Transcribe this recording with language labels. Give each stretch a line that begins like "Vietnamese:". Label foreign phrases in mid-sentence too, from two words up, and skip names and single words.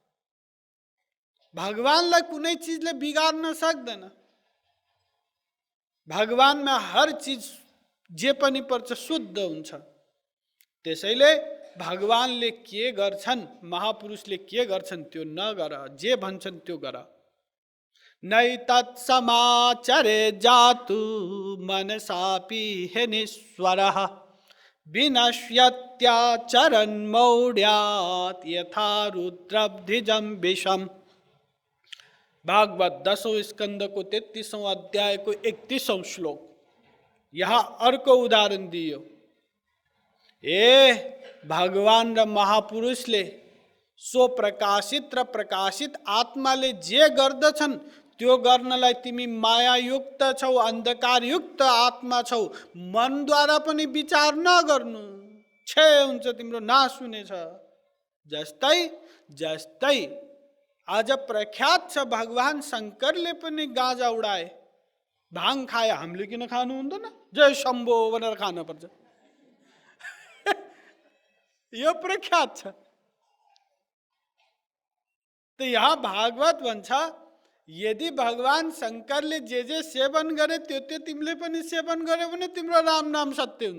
Nepali: भगवानलाई कुनै चीजले बिगार्न सक्दैन। भगवानमा हर चीज जे पनि पर्छ शुद्ध हुन्छ। त्यसैले भगवानले के गर्छन्, महापुरुषले के गर्छन् त्यो नगर, जे भन्छन् त्यो गर।
Sanskrit: नैतत्समाचरे जातु मनसापि हेनीश्वरः विनश्यत्याचरन् मौढ्यात् यथा रुद्रब्धिजं विषम्।
Nepali: भागवत 10औं स्कंद को 33औं अध्याय को 31औं श्लोक। यहाँ अर्को उदाहरण दियो। भगवान र महापुरुषले सो प्रकाशित र प्रकाशित आत्माले जे गर्दछन् त्यो गर्नलाई तिमी मायायुक्त छौ, अन्धकारयुक्त आत्मा छौ, मनद्वारा पनि विचार नगर्नु, क्षय हुन्छ, तिम्रो नाश हुनेछ। जस्तै जस्तै आज प्रख्यात छ भगवान शंकरले पनि गाँजा उडाए, भाङ खाए। हामीले किन खानु हुँदैन? जय शम्भो भनेर खान पर्छ। यो प्रख्यात छ। त यहाँ भागवत भन्छ यदि भगवान शङ्करले जे जे सेवन गरे त्यो त्यो तिमीले पनि सेवन गर्यो भने तिम्रो राम नाम सत्य हुन्छ।